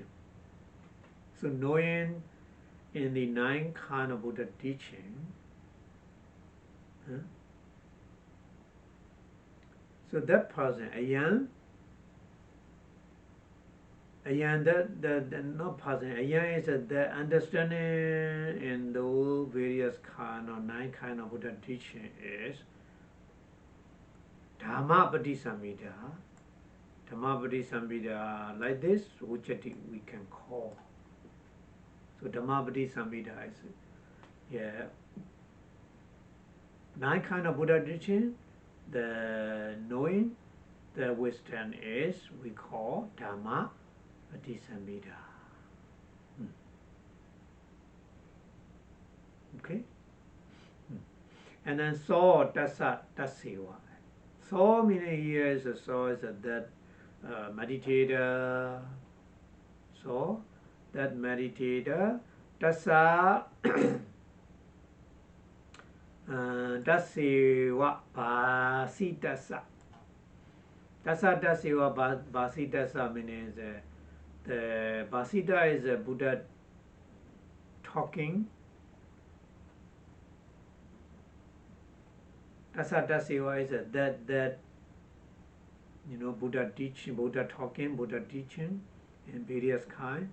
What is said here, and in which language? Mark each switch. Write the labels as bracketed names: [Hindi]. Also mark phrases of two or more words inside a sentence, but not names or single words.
[English] So knowing in the 9 kinds of Buddha teaching, so that person, ayan, the not person, ayan is the understanding in those various kind of 9 kind of Buddha teaching is [Pali] dhamma patisambhida. Dhamma patisambhida, [English] like this, which we can call. So [Pali] dhamma patisambhida [English] is 9 kind of Buddha teaching. The knowing, the wisdom is we call [Pali] dhamma patisambhida. [English] Okay? And then so [Pali] tassa tasseva. [English] So meaning here is that meditator. So that meditator, [Pali] tassa tasseva pasitassa. Tassa Tassiva Vasitassa [English] means the Vasita is a Buddha talking. [Pali] Tassa Tassiva [English] is that Buddha teaching, Buddha talking, Buddha teaching in various kinds.